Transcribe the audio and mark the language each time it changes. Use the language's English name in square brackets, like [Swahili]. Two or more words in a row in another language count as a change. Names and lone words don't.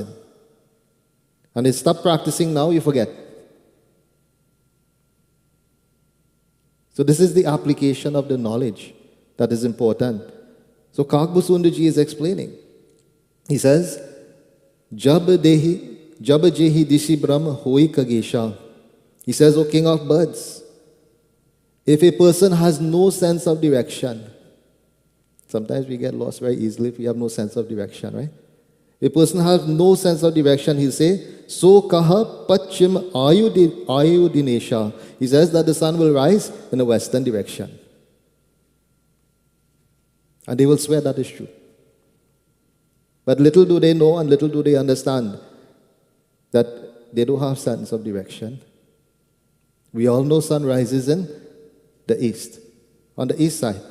[English] And they stop practicing now, you forget. So this is the application of the knowledge that is important. So Kagbuk Sundaji is explaining. He says, [Awadhi] जब जेहि दिसि भ्रम होइ खगेसा. [English] He says, O king of birds, if a person has no sense of direction, sometimes we get lost very easily if we have no sense of direction, right? If a person has no sense of direction, he'll say, [Awadhi] सो कह पच्छिम उयउ दिनेसा. [English] He says that the sun will rise in the western direction. And they will swear that is true. But little do they know and little do they understand that they don't have sense of direction. We all know sun rises in the east, on the east side.